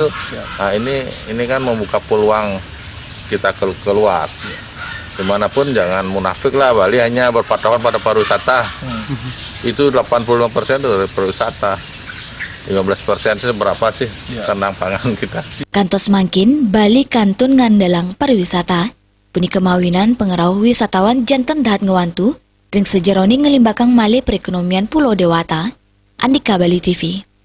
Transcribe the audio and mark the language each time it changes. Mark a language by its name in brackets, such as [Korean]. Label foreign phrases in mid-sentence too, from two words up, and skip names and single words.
[Indonesian] Nah, ini kan membuka peluang kita keluar. Dimanapun jangan munafik lah, Bali hanya berpatokan pada pariwisata. Itu 85% dari pariwisata. 15% itu berapa sih kandang pangan kita? [Balinese] Kantos mangkin Bali kantun ngandalang pariwisata. Puni kemawinan pengerau wisatawan janten dahat ngewantu ring sejeroni ngelimbakang malih perekonomian Pulau Dewata. [Indonesian] Andika Bali TV.